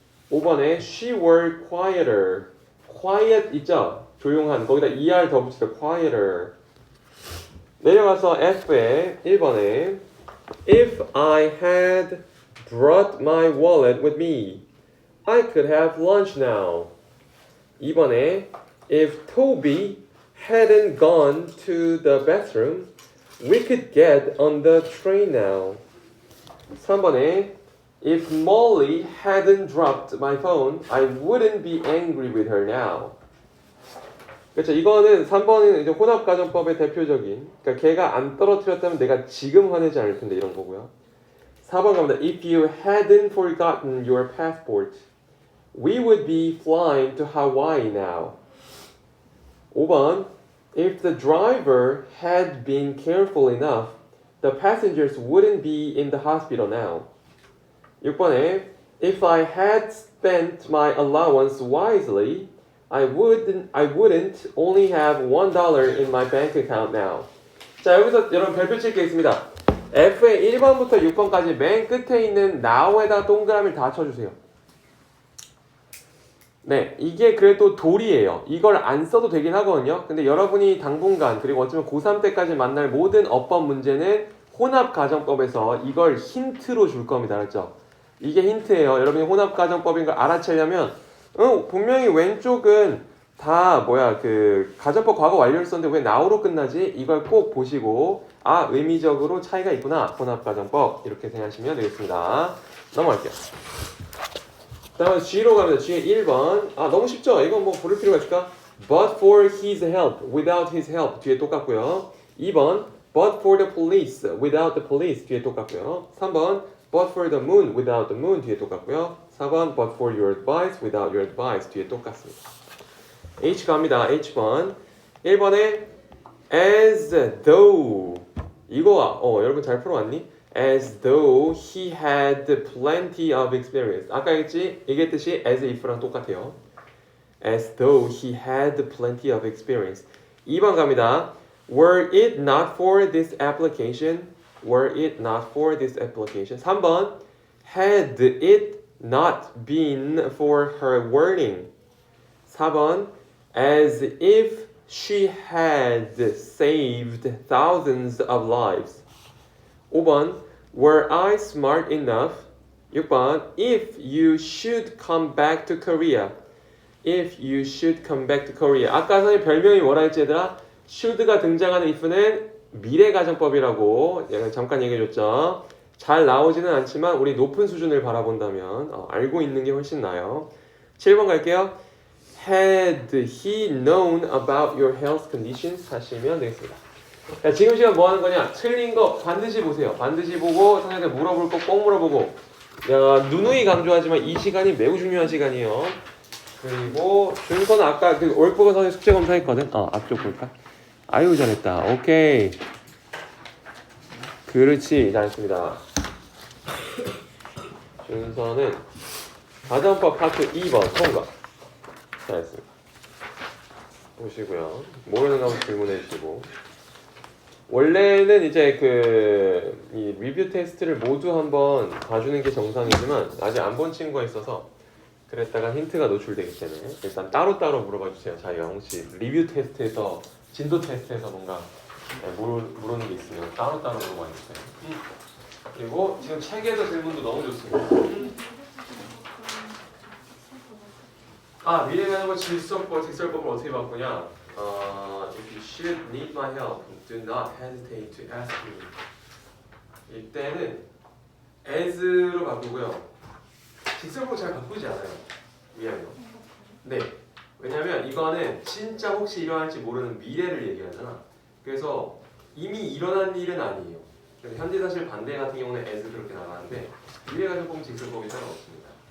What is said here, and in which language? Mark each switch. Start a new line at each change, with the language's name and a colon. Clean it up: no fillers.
Korean: 5번에
English: she were quieter. quiet
Korean: 있죠? 조용한. 거기다 er 더 붙이다 quieter. 내려가서 F에 1번에
English: If I had brought my wallet with me, I could have lunch now.
Korean: 2번에
English: If Toby hadn't gone to the bathroom, we could get on the train now.
Korean: 3번에
English: If Molly hadn't dropped my phone, I wouldn't be angry with her now.
Korean: 그렇죠. 이거는 3번은 이제 혼합가정법의 대표적인, 그러니까 걔가 안 떨어뜨렸다면 내가 지금 화내지 않을 텐데 이런 거고요. 4번 갑니다.
English: If you hadn't forgotten your passport, we would be flying to Hawaii now. 5번 If the driver had been careful enough, the passengers wouldn't be in the hospital now.
Korean: 6번에
English: If I had spent my allowance wisely, I wouldn't only have $1 in my bank account now.
Korean: 자, 여기서 여러분 별표 칠 게 있습니다. F의 1번부터 6번까지 맨 끝에 있는 now에다 동그라미를 다 쳐주세요. 네, 이게 그래도 도리예요. 이걸 안 써도 되긴 하거든요. 근데 여러분이 당분간 그리고 어쩌면 고3 때까지 만날 모든 어법 문제는 혼합가정법에서 이걸 힌트로 줄 겁니다. 알았죠? 이게 힌트예요. 여러분이 혼합가정법인 걸 알아채려면 분명히 왼쪽은 다 그 가정법 과거 완료를 썼는데 왜 now로 끝나지? 이걸 꼭 보시고 의미적으로 차이가 있구나. 혼합가정법 이렇게 생각하시면 되겠습니다. 넘어갈게요. 다음에 G로 갑니다. G의 1번. 너무 쉽죠? 이건 뭐 부를 필요가 있을까?
English: But for his help, without his help
Korean: 뒤에 똑같고요.
English: 2번 But for the police, without the police
Korean: 뒤에 똑같고요.
English: 3번 But for the moon, without the moon
Korean: 뒤에 똑같고요. 4번
English: But for your advice, without your advice
Korean: 뒤에 똑같습니다. H 갑니다. H번 1번에
English: As though
Korean: 이거 여러분 잘 풀어왔니?
English: As though he had plenty of experience.
Korean: 아까 얘기했듯이 as if랑 똑같아요.
English: As though he had plenty of experience.
Korean: 2번 갑니다.
English: Were it not for this application? Were it not for this application?
Korean: 3번.
English: Had it not been for her warning?
Korean: 4번.
English: As if she had saved thousands of lives.
Korean: 5번.
English: Were I smart enough?
Korean: 6번.
English: If you should come back to Korea. If you should come back to Korea.
Korean: 아까 선생님 별명이 뭐라 했지 얘들아? should가 등장하는 if는 미래가정법이라고 잠깐 얘기해줬죠. 잘 나오지는 않지만 우리 높은 수준을 바라본다면 알고 있는 게 훨씬 나아요. 7번 갈게요. Had he known about your health conditions? 하시면 되겠습니다. 자, 지금 시간 뭐 하는 거냐? 틀린 거 반드시 보세요. 반드시 보고 선생님한테 물어볼 거 꼭 물어보고. 누누이 강조하지만 이 시간이 매우 중요한 시간이에요. 그리고 준서는 아까 그 월북어 선생님 숙제 검사했거든. 앞쪽 볼까? 아유 잘했다. 오케이. 그렇지 잘했습니다. 준서는 가정법 파트 2번 통과. 잘했습니다. 보시고요. 모르는 거 한번 질문해 주시고. 원래는 이제 이 리뷰 테스트를 모두 한번 봐주는 게 정상이지만 아직 안 본 친구가 있어서 그랬다가 힌트가 노출되기 때문에 일단 따로따로 물어봐 주세요. 자기가 혹시 리뷰 테스트에서 진도 테스트에서 뭔가 모르는 게 있으면 따로따로 물어봐 주세요. 그리고 지금 책에서 질문도 너무 좋습니다. 미래 가정법 직설법을 어떻게 바꾸냐?
English: If you should need my help, do not hesitate to ask me.
Korean: 이때는 as로 바꾸고요. 직설법 잘 바꾸지 않아요. 미안해요. 네. 왜냐면 이거는 진짜 혹시 일어날지 모르는 미래를 얘기하잖아. 그래서 이미 일어난 일은 아니에요. 그래서 현재사실 반대 같은 경우는 as 그렇게 나가는데 미래 가정법은 직설법이 따로 없습니다.